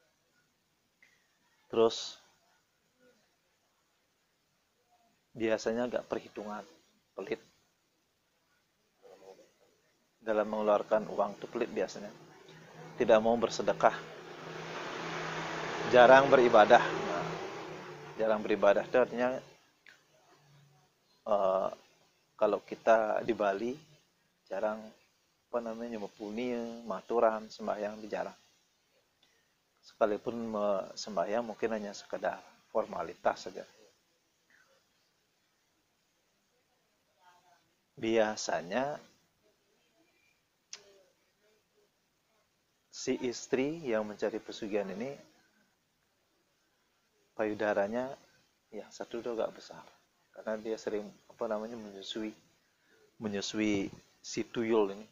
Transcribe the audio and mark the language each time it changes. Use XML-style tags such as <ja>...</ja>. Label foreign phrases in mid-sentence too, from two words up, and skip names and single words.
<id>Terus biasanya agak perhitungan, pelit dalam mengeluarkan uang, itu pelit biasanya. Tidak mau bersedekah, jarang beribadah. Jarang beribadah itu artinya kalau kita di Bali jarang memupuni maturan sembahyang, jarang. Sekalipun sembahyang mungkin hanya sekedar formalitas saja. Biasanya si istri yang mencari pesugihan ini payudaranya yang satu itu agak besar karena dia sering menyusui si tuyul ini.</id>